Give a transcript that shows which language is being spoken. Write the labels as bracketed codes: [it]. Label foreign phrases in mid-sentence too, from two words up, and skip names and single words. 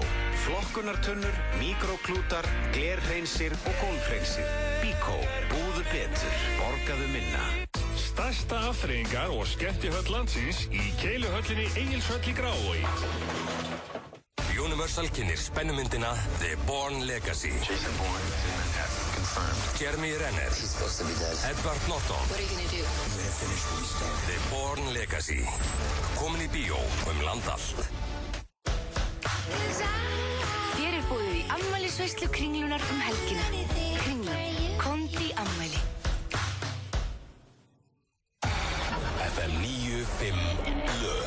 [is] Flokkunartunnur, míkróklútar, glerhreinsir og gólfhreinsir. Bíkó, búðu betur, borgaðu minna. Stærsta afþreyingar og skemmtihöll landsins í Keiluhöllinni Egilshöll í Grafarvogi. Universal kynnir spennumyndina The Bourne Legacy. [en] Jason Bourne is in Manhattan, confirmed. Jeremy Renner. He's supposed to be dead. Edward Norton. What are you gonna do? I'm gonna finish what we started. The Bourne Legacy. [is] Komin í bíó land allt. Þér er boðið í afmælisveislu Kringlunar helgina. Kringlan, kondi afmæli. FM 95 blöð.